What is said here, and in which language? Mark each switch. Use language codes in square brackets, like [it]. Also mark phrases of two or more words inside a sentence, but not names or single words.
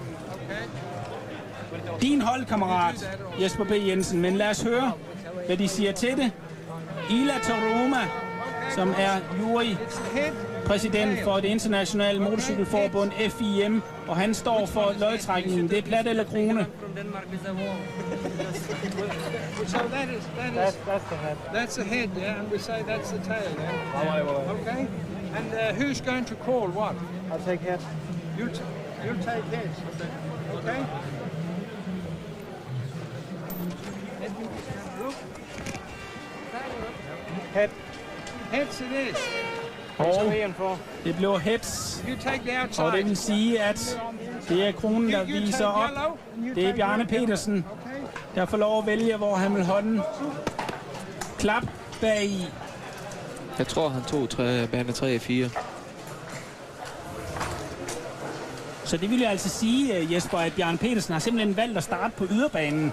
[da] Din holdkammerat, Jesper B. Jensen. Men lad os høre, hvad de siger til det. Ila Toroma, som er jurypræsident for det internationale motorcykelforbund FIM, og han står for lodtrækningen. Det er plat eller krone. [en] So that's the head. That's the head, yeah, and we say that's the tail, yeah. Okay. And who's going to call what? I'll take head. You'll take head. Okay. Head. Heads it is. [da] Og det bliver heads, [en] You take the outside. [da] og det vil sige, at det er kronen, der viser op. Det er Bjarne Petersen, der får lov at vælge, hvor han vil holde den. Klap bagi. Jeg tror, han tog bane 3 og 4. Så det vil jeg altså sige, Jesper, at Bjarne Petersen har simpelthen valgt at starte på yderbanen.